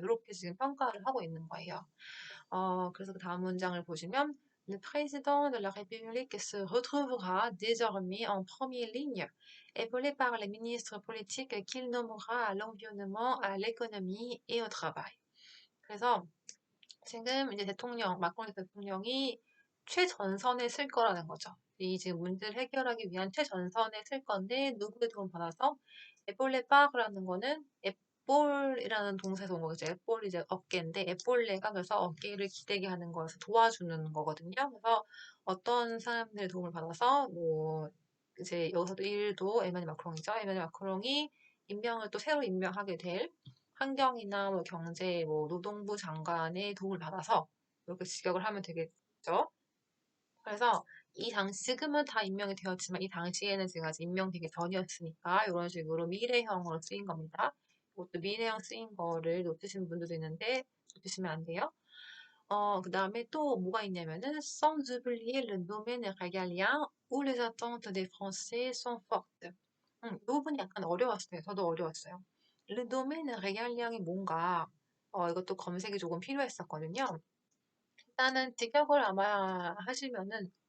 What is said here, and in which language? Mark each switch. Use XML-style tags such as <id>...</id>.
<ko>이렇게 지금 평가를 하고 있는 거예요. 그래서 그 다음 문장을 보시면</ko> <fr>Le président de la République se retrouvera désormais en première ligne, épaulé par les ministres politiques qu'il nommera à l'environnement, à l'économie et au travail.</fr> <ko>그래서 지금 이제 마크롱 대통령이 최전선에 쓸 거라는 거죠. 이 지금 문제를 해결하기 위한 최전선에 쓸 건데 누구의 도움 받아서 에볼레바라는 거는 앱볼이라는 동사에서 온 거죠. 앱볼이 이제 어깨인데 앱볼레가 그래서 어깨를 기대게 하는 거여서 도와주는 거거든요. 그래서 어떤 사람들의 도움을 받아서 뭐 이제 여기서도 일도 에마뉴엘 마크롱이죠. 에마뉴엘 마크롱이 또 새로 임명하게 될 환경이나 뭐 경제, 뭐 노동부 장관의 도움을 받아서 이렇게 직역을 하면 되겠죠. 그래서 지금은 다 임명이 되었지만 이 당시에는 지금 아직 임명되기 전이었으니까 이런 식으로 미래형으로 쓰인 겁니다. 이것도 미래형 쓰인 거를 놓치시는 분들도 있는데 놓치시면 안 돼요. 그 다음에 또 뭐가 있냐면은</ko> <fr>sans oublier le domaine régalien où les attentes des Français sont fortes.</fr> <ko>이 부분이 약간 어려웠어요. 저도 어려웠어요. le domaine régalien이 뭔가 이것도 검색이 조금 필요했었거든요. 일단은 직역을 아마 하시면은</ko>